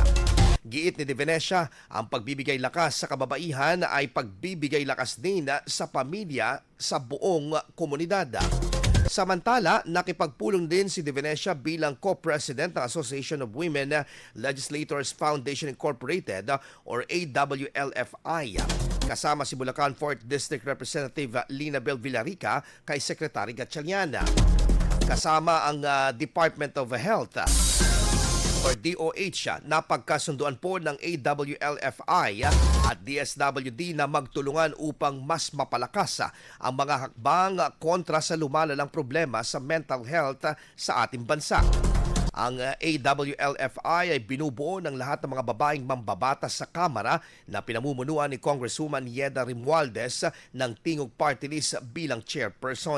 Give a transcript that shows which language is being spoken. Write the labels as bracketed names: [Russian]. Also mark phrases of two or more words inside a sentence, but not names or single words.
[Filipino] Giit ni De Venecia, ang pagbibigay lakas sa kababaihan ay pagbibigay lakas din sa pamilya sa buong komunidad. Samantala, nakipagpulong din si De Venecia bilang co-president ng Association of Women Legislators Foundation Incorporated or AWLFI. Kasama si Bulacan 4th District Representative Linabel Villarica kay Secretary Gatchalian. Kasama ang Department of Health or DOH na pagkasunduan po ng AWLFI at DSWD na magtulungan upang mas mapalakas ang mga hakbang kontra sa lumalalang problema sa [English] mental health [Filipino] sa ating bansa. Ang AWLFI ay binubuo ng lahat ng mga babaeng mambabatas sa Kamara na pinamumunuan ni Congresswoman Yeda Rimualdez ng Tingog Party List bilang chairperson.